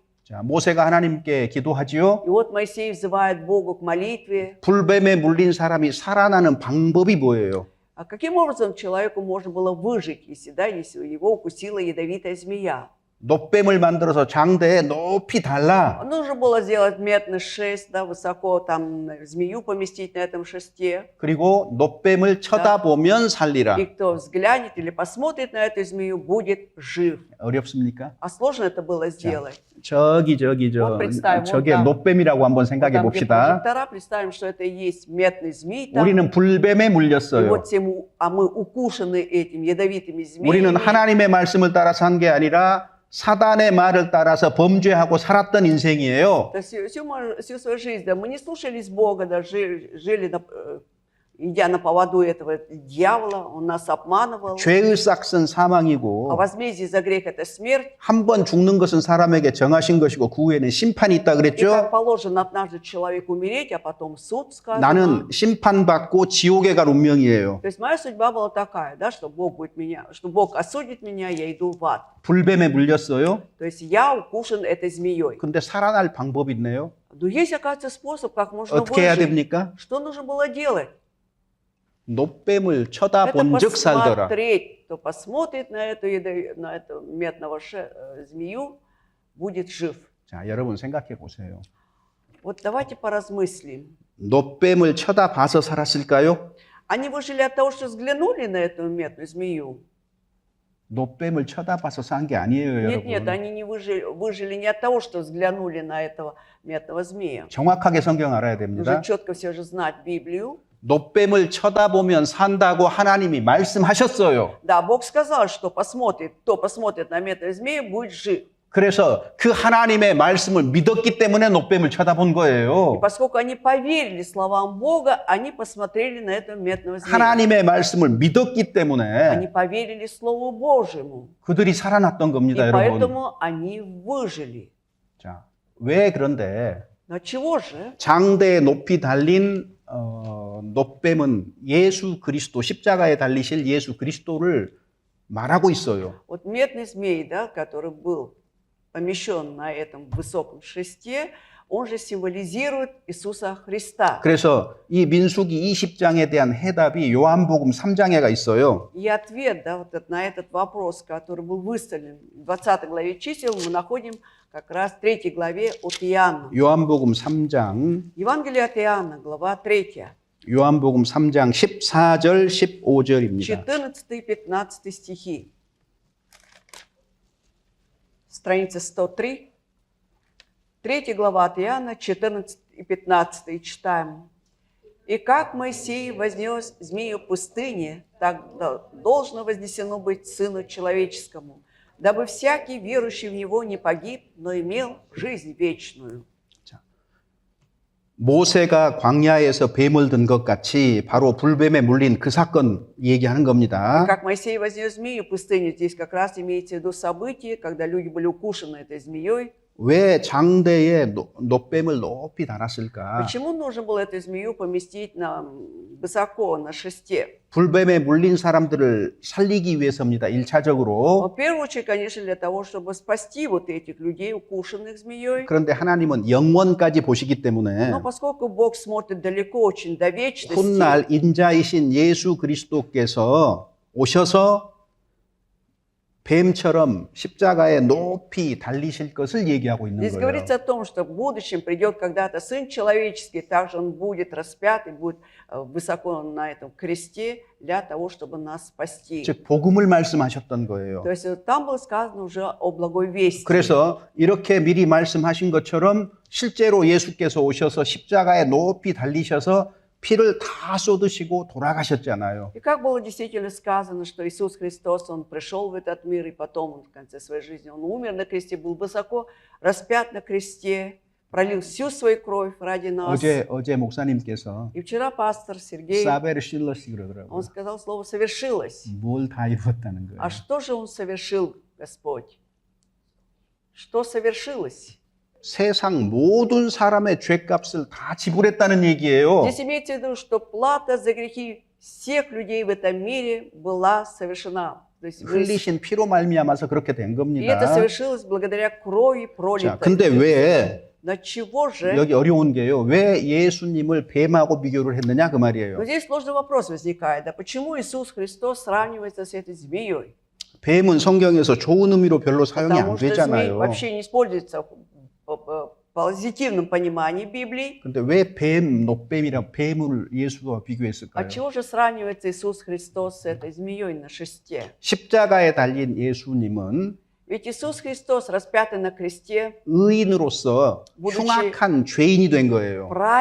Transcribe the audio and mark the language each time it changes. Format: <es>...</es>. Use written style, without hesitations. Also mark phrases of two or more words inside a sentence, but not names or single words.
<ko>자, 모세가 하나님께 기도하지요.</ko> <ru>И вот Моисей взывает Богу к молитве.</ru> <ko>불뱀에 물린 사람이 살아나는 방법이 뭐예요?</ko> <ru>А каким образом человеку можно было выжить, если, да, если его укусила ядовитая змея?</ru> <ko>놋뱀을 만들어서 장대에 높이 달라.</ko> <ru>Нужно было сделать медный шест, да, высоко там змею поместить на этом шесте.</ru> <ko>그리고 놋뱀을 쳐다보면 살리라.</ko> <ru>И кто взглянет или посмотрит на эту змею, будет жив.</ru> <ko>어렵습니까?</ko> <ru>А сложно это было сделать.</ru> <ko>저기</ko> <ru>Вот представим,</ru> <ko>저게</ko> <ru>вот там.</ru> <ko>놋뱀이라고 한번</ko> <ru>Вот</ru> <ko>생각해</ko> <ru>там, где</ru> <ko>봅시다.</ko> <ru>прожектора, представим, что это и есть медный змей. Там.</ru> <ko>우리는 불뱀에</ko> <ru>И</ru> <ko>물렸어요.</ko> <ru>вот мы укушены этими ядовитыми</ru> <ko>우리는</ko> <ru>змеями.</ru> <ko>하나님의 말씀을 따라 산 게 아니라 사단의 말을 따라서 범죄하고 살았던 인생이에요.</ko> <ru>Всю свою жизнь, да, мы не слушались Бога, да, жили идя на поводу этого дьявола, он нас обманывал.</ru> <ko>죄의 싹은</ko> <ru>А</ru> <ko>사망이고</ko> <ru>возмездие за грех – это смерть.</ru> <ko>한 번 죽는 것은 사람에게 정하신 것이고 그 후에는 심판이 있다</ko> <ru>И как</ru> <ko>그랬죠?</ko> <ru>положено однажды человеку умереть, а потом суд сказано.</ru> <ko>나는 심판받고 지옥에 갈 운명이에요.</ko> <ru>То есть моя судьба была такая, да, что Бог осудит меня, я иду в ад.</ru> <ko>불뱀에 물렸어요.</ko> <ru>То есть я укушен этой змеей.</ru> <ko>근데 살아날 방법이 있네요.</ko> <ru>Но есть, оказывается, способ, как можно</ru> <ko>어떻게 해야</ko> <ru>выжить.</ru> <ko>됩니까?</ko> <ru>Что нужно было делать?</ru> <ko>노뱀을</ko> <ru>Это</ru> <ko>쳐다본즉 살더라.</ko> <ru>посмотреть. Кто посмотрит на эту медного змею, будет жив.</ru> <ko>자, 여러분 생각해 보세요.</ko> <ru>Вот давайте поразмыслим.</ru> <ko>노뱀을 쳐다봐서 살았을까요?</ko> <ru>Они выжили от того, что взглянули на эту медную змею?</ru> <ko>노뱀을 쳐다봐서 산 게 아니에요,</ko> <ru>Нет,</ru> <ko>여러분.</ko> <ru>они не выжили не от того, что взглянули на этого медного змея.</ru> <ko>정확하게 성경 알아야</ko> <ru>Нужно</ru> <ko>됩니다.</ko> <ru>четко все же знать Библию.</ru> <ko>노뱀을 쳐다보면 산다고 하나님이 말씀하셨어요.</ko> <ru>Да, Бог сказал, что кто посмотрит на медную змею, будет жив.</ru> <ko>그래서 그 하나님의 말씀을 믿었기 때문에 노뱀을 쳐다본</ko> <ru>И</ru> <ko>거예요.</ko> <ru>поскольку они поверили словам Бога, они посмотрели на этого медного змея.</ru> <ko>하나님의 말씀을 믿었기</ko> <ru>Они</ru> <ko>때문에</ko> <ru>поверили Слову Божьему.</ru> <ko>그들이 살아났던</ko> <ru>И</ru> <ko>겁니다, 여러분.</ko> <ru>поэтому они выжили.</ru> <ko>자, 왜 그런데</ko> <ru>Но чего же?</ru> <ko>장대에 높이 달린 노뱀은 예수 그리스도, 십자가에 달리실 예수 그리스도를 말하고 있어요.</ko> <ru>Вот медный змей, да, который был помещен на этом высоком шесте, он же символизирует Иисуса Христа.</ru> <ko>그래서 이 민수기 20장에 대한 해답이 요한복음 3장에가 있어요.</ko> <ru>И ответ, да, на этот вопрос, который был выставлен в 20 главе чисел, мы находим как раз в 3 главе от Иоанна.</ru> <ko>요한복음 3장,</ko> <ru>Евангелие от Иоанна, глава 3,</ru> <ko>요한복음 3장 14절, 15절입니다.</ko> <ru>14-15 стихи. Страница 103. 3 глава от Иоанна, 14 и 15 читаем. «И как Моисей вознес змею в пустыне, так должно вознесено быть Сыну Человеческому, дабы всякий, верующий в Него, не погиб, но имел жизнь вечную».</ru> <ko>모세가 광야에서 뱀을 든 것 같이 바로 불뱀에 물린 그 사건 얘기하는 겁니다.</ko> <ru>Как Моисей вознес змею в пустыню, здесь как раз имеется в виду событие, когда люди были укушены этой змеей.</ru> <ko>왜 장대에 노뱀을 높이 달았을까?</ko> <ru>Почему нужно было эту змею поместить высоко на шесте?</ru> <ko>불뱀에 물린 사람들을 살리기 위해서입니다. 1차적으로.</ko> <ru>В первую очередь, конечно, для того, чтобы спасти вот этих людей, укушенных змеей.</ru> <ko>그런데 하나님은 영원까지 보시기 때문에</ko> <ru>Но поскольку Бог смотрит далеко, очень до вечности,</ru> <ko>훗날 인자이신 예수 그리스도께서 오셔서 뱀처럼 십자가에 높이 달리실 것을 얘기하고 있는</ko> <ru>здесь</ru> <ko>거예요.</ko> <ru>говорится о том, что в будущем придет когда-то Сын Человеческий, также Он будет распят и будет высоко на этом кресте для того, чтобы нас спасти.</ru> <ko>즉 복음을 말씀하셨던 거예요.</ko> <ru>То есть там было сказано уже о благой вести.</ru> <ko>그래서 이렇게 미리 말씀하신 것처럼 실제로 예수께서 오셔서 십자가에 높이 달리셔서 피를 다 쏟으시고 돌아가셨잖아요.</ko> <ru>И как было действительно сказано, что Иисус Христос, Он пришел в этот мир, и потом Он в конце своей жизни, Он умер на кресте, был высоко распят на кресте, пролил всю свою кровь ради нас.</ru> <ko>어제 목사님께서</ko> <ru>И вчера пастор Сергей, 사베르 실러시 он</ru> <ko>그러더라고요.</ko> <ru>сказал слово «совершилось».</ru> <ko>뭘 다 이뤘다는 거예요.</ko> <ru>А что же Он совершил, Господь? Что совершилось?</ru> <ko>세상 모든 사람의 죄값을 다 지불했다는 얘기예요.</ko> <ru>Здесь имеется в виду, что плата за грехи всех людей в этом мире была совершена. То есть</ru> <ko>흘리신 피로 말미암아서 그렇게 된</ko> <ru>и это</ru> <ko>겁니다.</ko> <ru>совершилось благодаря крови</ru> <ko>자,</ko> <ru>пролитой.</ru> <ko>근데 왜</ko> <ru>Но чего же?</ru> <ko>여기 어려운 게요. 왜 예수님을 뱀하고 비교를 했느냐 그</ko> <ru>Но</ru> <ko>말이에요.</ko> <ru>здесь сложный вопрос возникает. Да почему Иисус Христос сравнивается с этой змеей?</ru> <ko>뱀은 성경에서 좋은 의미로 별로 사용이 안</ko> <ru>Потому что змей</ru> <ko>되잖아요.</ko> <ru>вообще не используется в позитивном понимании Библии.</ru> <ko>근데 왜 노뱀이랑 뱀을 예수와 비교했을까요?</ko> <ru>А чего же сравнивается Иисус Христос с этой змеей на шесте?</ru> <ko>십자가에 달린 예수님은</ko> <ru>Ведь Иисус Христос, распятый на кресте,</ru> <ko>의인으로서 흉악한 죄인이 된 거예요.</ko>